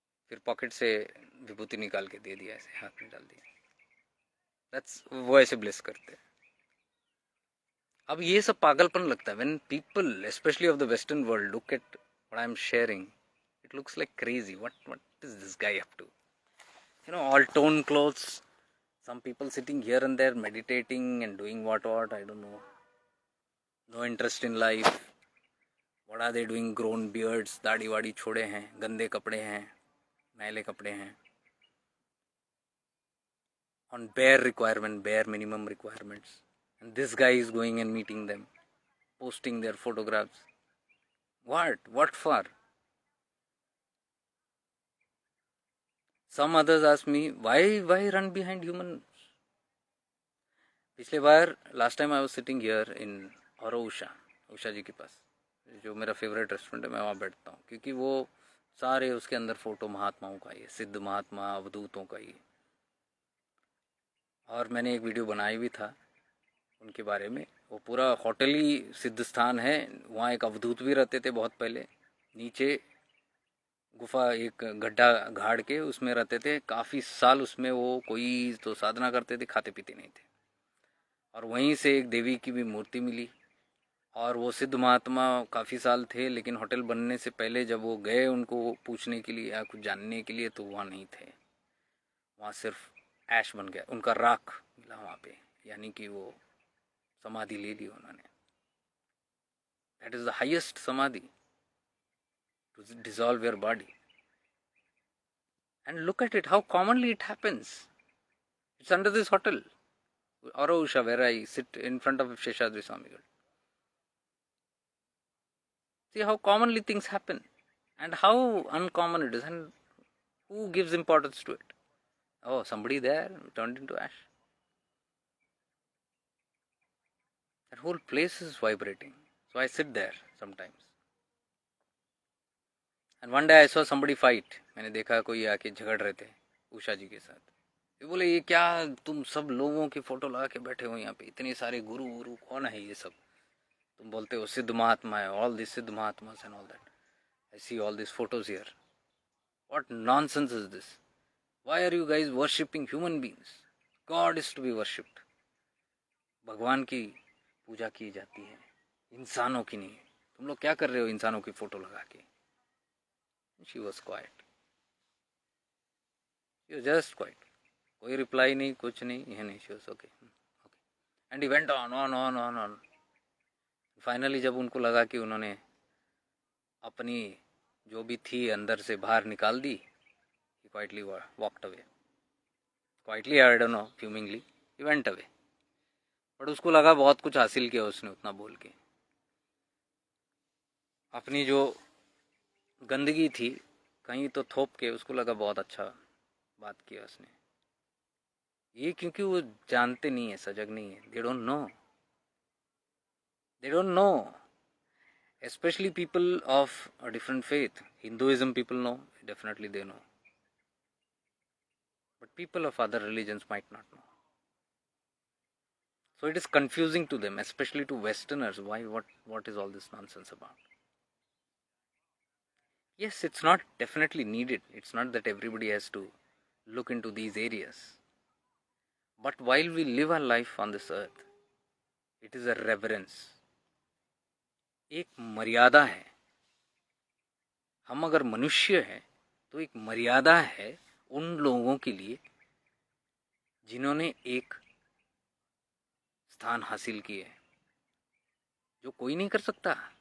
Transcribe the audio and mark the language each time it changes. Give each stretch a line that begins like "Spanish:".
Hindi: फिर पॉकेट से विभूति निकाल के दे दिया, ऐसे हाथ में डाल दिया।
English: that's,
Hindi: वो ऐसे ब्लेस करते हैं। अब ये सब पागलपन लगता है
English: When people specially of the western world look at what I am sharing, it looks like crazy. What is this guy up to? You know, all torn clothes, some people sitting here and there meditating and doing what, I don't know. No interest in life. What are they doing? Grown beards,
Hindi: दाढ़ी वाड़ी छोड़े हैं, गंदे कपड़े हैं,
English: मैले कपड़े हैं, on bare requirement, bare minimum requirements. And this guy is going and meeting them, posting their photographs. What for? Some others ask me, why run behind humans?
Hindi: पिछले बार,
English: last time I was sitting here in
Hindi: और उषा जी के पास, जो मेरा favourite restaurant है, मैं वहाँ बैठता हूँ, क्योंकि वो सारे उसके अंदर फोटो महात्माओं का ही है, सिद्ध महात्मा, अवधूतों का ही। और मैंने एक वीडियो बनाई भी था उनके बारे में। वो पूरा होटल ही सिद्ध स्थान है, वहाँ एक अवधूत भी रहते थे बहुत पहले, नीचे गुफा, एक गड्ढा गाड़ के उसमें रहते थे काफ़ी साल। उसमें वो कोई तो साधना करते थे, खाते पीते नहीं थे। और वहीं से एक देवी की भी मूर्ति मिली, और वो सिद्ध महात्मा काफ़ी साल थे, लेकिन होटल बनने से पहले जब वो गए उनको पूछने के लिए या कुछ जानने के लिए, तो वहाँ नहीं थे। वहाँ सिर्फ ऐश बन गया, उनका राख मिला वहाँ पे, यानी कि वो समाधि ले ली उन्होंने।
English: That is the highest samadhi, to dissolve your body. And look at it, how commonly it happens. It's under this hotel, Aro Usha, where I sit in front of Sheshadri Swamigal. See how commonly things happen and how uncommon it is, and who gives importance to it. Oh, somebody there turned into ash. That whole place is vibrating. So I sit there sometimes. And one day I saw somebody fight.
Hindi: मैंने देखा कोई आके झगड़ रहे थे उषा जी के साथ। ये बोले, ये क्या तुम सब लोगों की फोटो लगा के बैठे हो यहाँ पे, इतने सारे गुरु गुरु कौन है ये सब, तुम बोलते हो सिद्ध महात्मा है,
English: all this siddha mahatmas and all that, I see all this photos here, what nonsense is this, why are you guys worshipping human beings, God is to be worshipped,
Hindi: भगवान की पूजा की जाती है, इंसानों की नहीं। तुम लोग क्या कर रहे हो इंसानों की फोटो लगा के।
English: she was quiet, just quiet,
Hindi: कोई रिप्लाई नहीं, कुछ नहीं, यह नहीं,
English: She was okay okay. And he went on on
Hindi: on on on. Finally जब उनको लगा कि उन्होंने अपनी जो भी थी अंदर से बाहर निकाल दी,
English: he quietly walked away. Quietly, I don't know, fumingly, he went away.
Hindi: But उसको लगा बहुत कुछ हासिल किया उसने उतना बोल के। अपनी जो गंदगी थी कहीं तो थोप के, उसको लगा बहुत अच्छा बात किया उसने। ये क्योंकि वो जानते नहीं है, सजग नहीं है,
English: They don't know, they don't know, especially people of a different faith. Hinduism people know, definitely they know, but people of other religions might not know. So it is confusing to them, especially to Westerners. Why, what is all this nonsense about? Yes, it's not definitely needed. It's not that everybody has to look into these areas. But while we live our life on this earth, it is a reverence.
Hindi: एक मर्यादा है। हम अगर मनुष्य हैं तो एक मर्यादा है उन लोगों के लिए जिन्होंने एक स्थान हासिल किए, जो कोई नहीं कर सकता।